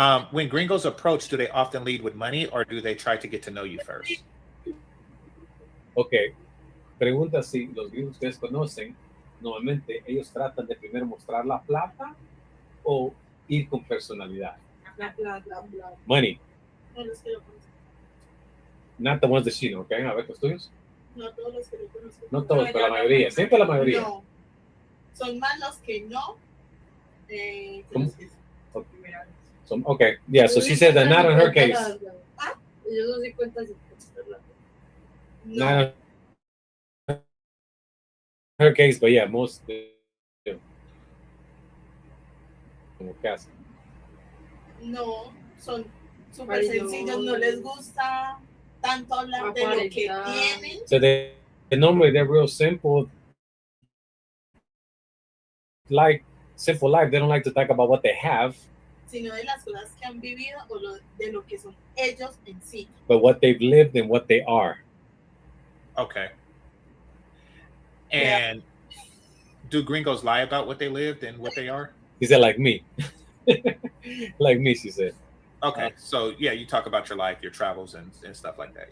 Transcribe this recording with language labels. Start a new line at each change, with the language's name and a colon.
English: When gringos approach, do they often lead with money or do they try to get to know you first? Okay.
Spanish: Pregunta si los gringos que ustedes conocen, normalmente ellos tratan de primero mostrar la plata o ir con personalidad. La plata.
English: Money.
Spanish: No los que lo conozco.
English: Not the ones that she know, okay?
Spanish: A ver, los tuyos. No todos los que lo conozco. No todos, pero la mayoría. Siempre la mayoría. No. Son más los que no. Los que okay.
English: Yeah, so she said that not in her case.
Spanish: Ellos son 50-50.
English: Not in her case, but yeah, most
Spanish: como casa. No, son súper sencillos, no les gusta tanto hablar de lo que tienen.
English: So normally they're real simple. Like simple life, they don't like to talk about what they have.
Spanish: Sino de las cosas que han vivido o de lo que son ellos en sí.
English: But what they've lived and what they are. Okay. And do gringos lie about what they lived and what they are? He said, like me. Like me, she said. Okay. So, yeah, you talk about your life, your travels, and stuff like that.